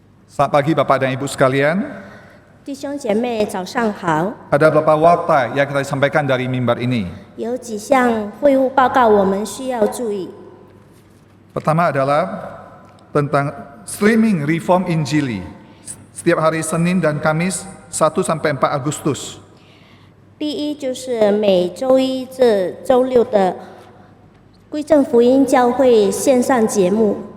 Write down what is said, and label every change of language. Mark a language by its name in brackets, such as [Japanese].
[Indonesian] Selamat pagi Bapak dan Ibu sekalian. [Chinese] 弟兄姐妹，早上好。 [Indonesian] Ada beberapa warta yang kita sampaikan dari mimbar ini. [Chinese] 有几项会务报告我们需要注意。 [Indonesian] Pertama adalah tentang streaming Reform Injili setiap hari Senin dan Kamis 1 sampai 4 Agustus. [Chinese] 第一就是每周一至周六的归正福音教会线上节目。